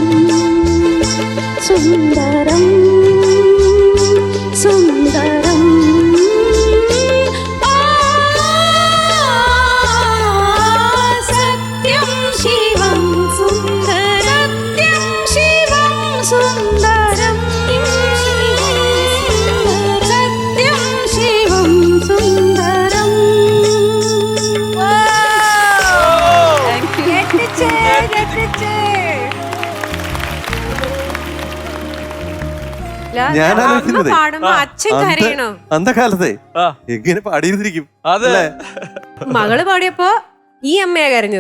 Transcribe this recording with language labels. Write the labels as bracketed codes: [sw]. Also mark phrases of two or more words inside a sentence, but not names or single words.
[sa] सुंदरम सुंदरम सत्यम शिवम सुंदरम, सत्यम शिवम सुंदरम, सत्यम शिवम सुंदरम. [ml] ഞാൻ ആലോചിക്കുന്നത് പാടുമ്പോ അച്ഛൻ കരയണോ? അന്തകാലത്തെ എങ്ങനെ പാടിയിരുന്നിരിക്കും. അതെ, മകള് പാടിയപ്പോ ഈ അമ്മയാ കരഞ്ഞത്.